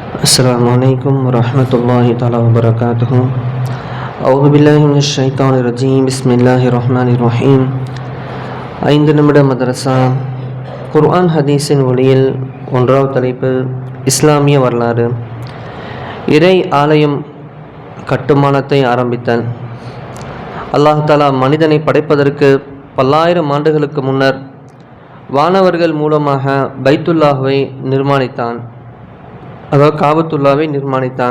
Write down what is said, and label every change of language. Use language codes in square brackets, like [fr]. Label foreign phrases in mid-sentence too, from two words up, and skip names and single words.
[ar] السلام عليكم ورحمة الله تعالى وبركاته. أعوذ بالله من الشيطان الرجيم. بسم الله الرحمن الرحيم. [ta] 5 நிமிட மதரசா குர்ஆன் ஹதீஸின் ஒளியில் 1வது தலைப்பு இஸ்லாமிய வரலாறு. இறை ஆலயம் கட்டுமானத்தை ஆரம்பித்தல். [ar] الله تعالى [ta] மனிதனை படைப்பதற்கு பல்லாயிரம் ஆண்டுகளுக்கு முன்னர் வானவர்கள் மூலமாக பைத்துல்லாஹ்வை நிர்மாணித்தான், அதாவது காபத்துல்லாவை நிர்மாணித்தான்.